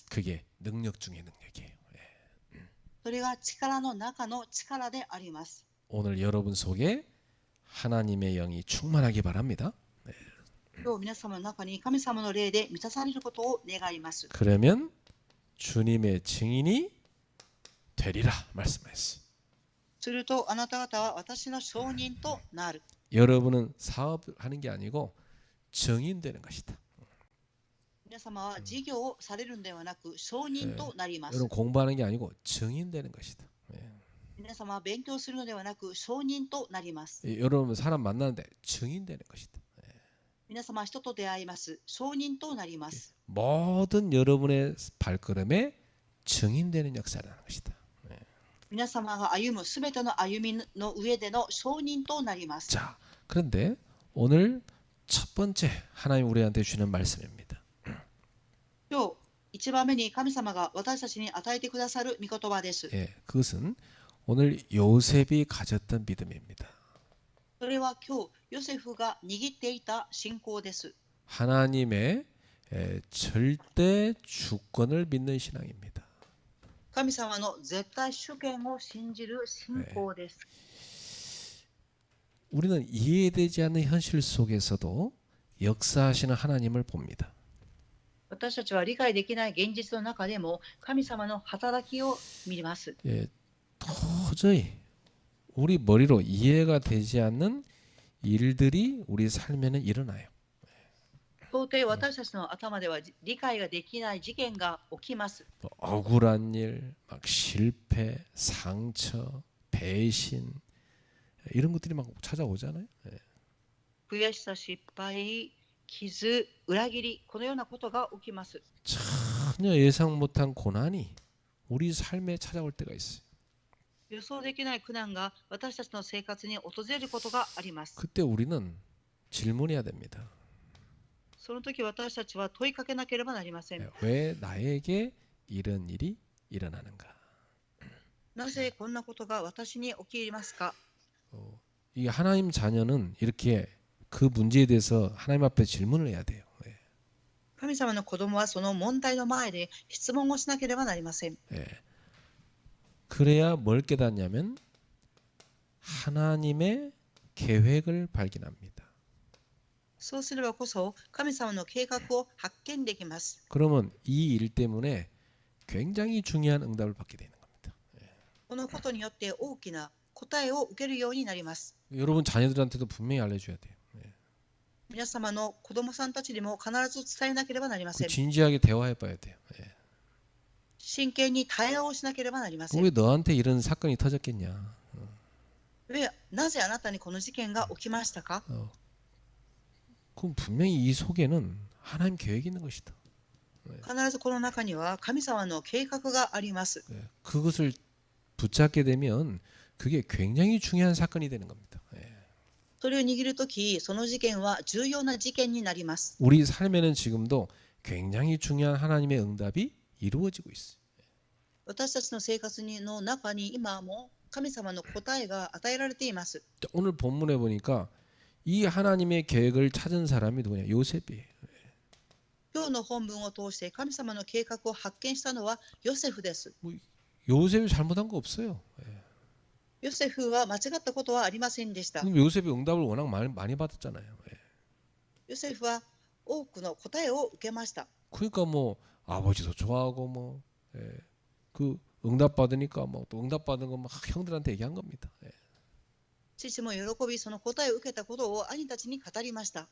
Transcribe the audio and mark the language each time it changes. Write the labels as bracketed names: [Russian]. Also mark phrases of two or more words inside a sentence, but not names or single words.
[Korean] 그게 능력 중의 능력이에요. [Japanese] それが力の中の力であります。 [Korean] 오늘 여러분 속에 하나님의 영이 충만하기 바랍니다. [Japanese] 今日皆様の中に神様の霊で満たされることを願います。 [Korean] 그러면 주님의 증인이 되리라 말씀했어요. [Japanese] するとあなた方は私の証人となる。 [Korean] 여러분은 사업하는 게 아니고 증인되는 것이다. [Japanese] 皆様は事業をされるのではなく証人となります。 [Korean] 여러분 공부하는 게 아니고 증인되는 것이다. [Japanese] 皆様は勉強するのではなく証人となります。 [Korean] 여러분 사람 만나는데 증인되는 것이다. [Japanese] 皆様は人と出会います。証人となります。 [Korean] 모든 여러분의 발걸음에 증인되는 역사를 하는 것이다. [Japanese] 皆様が歩むすべての歩みの上での証人となります。 [Korean] 자, 그런데 오늘 첫 번째 하나님 우리한테 주는 말씀입니다. [Japanese] 今日、一番目に神様が私たちに与えてくださる御言葉です。 [Korean] 예, 그것은 오늘 요셉이 가졌던 믿음입니다. [Japanese] それは今日、ヨセフが握っていた信仰です。 [Korean] 하나님의 절대 주권을 믿는 신앙입니다. [Japanese] 神様の絶対主権を信じる信仰です。 [Korean] 우리는 이해되지 않는 현실 속에서도 역사하시는 하나님을 봅니다. [Japanese] 私たちは理解できない現実の中でも神様の働きを見ます。 [Korean] 예, 도저히 우리 머리로 이해가 되지 않는 일들이 우리 삶에는 일어나요. [Japanese] 到底私たちの頭では理解ができない事件が起きます。 [Korean] 뭐 억울한 일, 막 실패, 상처, 배신 이런 것들이 막 찾아오잖아요. 예. [Japanese] 悔しさ、失敗、傷、裏切り、このようなことが起きます。 [Korean] 전혀 예상 못한 고난이 우리 삶에 찾아올 때가 있어요. [Japanese] 予想できない苦難が私たちの生活に訪れることがあります。 [Korean] 그때 우리는 질문해야 됩니다. [Japanese] その時私たちは問いかけなければなりません。 [Korean] 예, 왜 나에게 이런 일이 일어나는가? [Japanese] なぜこんなことが私に起きますか？ [Korean] 이 하나님 자녀는 이렇게 그 문제에 대해서 하나님 앞에 질문을 해야 돼요. 예. [Japanese] 神様の子供はその問題の前で質問をしなければなりません。 [Korean] 예. 그래야 뭘 깨닫냐면 하나님의 계획을 발견합니다. [Japanese] そうすればこそ神様の計画を発見できます。 [Korean] 그러면 이 일 때문에 굉장히 중요한 응답을 받게 되는 겁니다. [Japanese] このことによって大きな答えを受けるようになります。 [Korean] 여러분 자녀들한테도 분명히 알려줘야 돼요. 예. [Japanese] 皆様の子供さんたちにも必ず伝えなければなりませ [Korean] 그 [Japanese] ん。 [Korean] 진지하게 대화해봐야 돼요. 예. [Japanese] 真剣に対話をしなければなりません。 [Korean] 왜 너한테 이런 사건이 터졌겠냐? [Japanese] なぜあなたにこの事件が起きましたか？ [Korean] 그럼 분명히 이 속에는 하나님 계획이 있는 것이다. [Japanese] 必ずこの中には神様の計画があります。 [Korean] 예. 그것을 붙잡게 되면 그게 굉장히 중요한 사건이 되는 겁니다. 예. [Japanese] それを握るとき、その事件は重要な事件になります。 [Korean] 우리 삶에는 지금도 굉장히 중요한 하나님의 응답이 이루어지고 있어요. [Japanese] 私たちの生活の中に今も神様の答えが与えられています。 [Korean] 자, 오늘 본문에 보니까 이 하나님의 계획을 찾은 사람이 누구냐? 요셉이에요. [Japanese] 今日の本文を通して神様の計画を発見したのはヨセフです。 [Korean] 요셉이 잘못한 거 없어요. 예. [Japanese] ヨセフは間違ったことはありませんでした。 [Korean] 그럼 요셉이 응답을 워낙 많이 받았잖아요. 예. [Japanese] ヨセフは多くの答えを受けました。 [Korean] 그러니까 뭐 아버지도 좋아하고 뭐 그 응답 받으니까 뭐 또 응답 받은 거 막 형들한테 얘기한 겁니다. 예. [Japanese] 父も喜び、その答えを受けたことを兄たちに語りました。